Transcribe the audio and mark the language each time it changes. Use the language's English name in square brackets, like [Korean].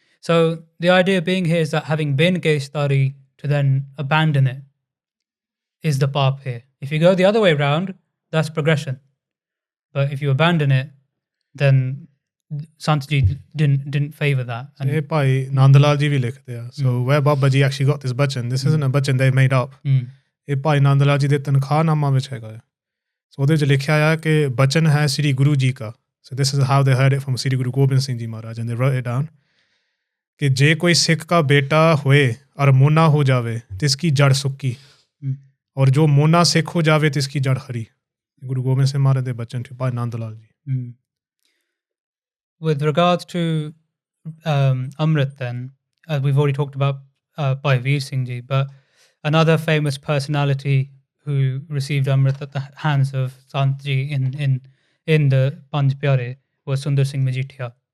[English] So the idea being here is that having been Gaistari, to then abandon it is the path here. If you go the other way around, that's progression. But if you abandon it, then Sant Ji didn't favor that. And [Punjabi] ਇਹ ਭਾਈ ਨੰਦ ਲਾਲ ਜੀ ਵੀ ਲਿਖਦੇ ਆ, [English] so where Baba Ji actually got this bachan, this isn't a bachan they made up. [Punjabi] ਇਹ ਭਾਈ ਨੰਦ ਲਾਲ ਜੀ ਦੇ ਤਨਖਾਹਨਾਮਾ ਵਿੱਚ ਹੈਗਾ ਹੈ। So ਉਹਦੇ 'ਚ ਲਿਖਿਆ ਆ ਕਿ ਬਚਨ ਹੈ ਸ੍ਰੀ ਗੁਰੂ ਜੀ ਕਾ, [English] so this is how they heard it from Sri Guru Gobind Singh Ji Maharaj, and they wrote it down, [Hindi] कि जे कोई सिख का बेटा होए और मोना हो जावे तिसकी जड़ सुक्की, और जो मोना सिख हो जावे तिसकी जड़ हरी। [Punjabi] गुरु गोबिंद सिंह महाराज दे बचन थे भाई Nand Lal ji. [English] With regards to Amrit, then, we've already talked about Bhai Vir Singh Ji, but another famous personality who received Amrit at the hands of Sant Ji in the Panj Pyare was Sundar Singh Majithia.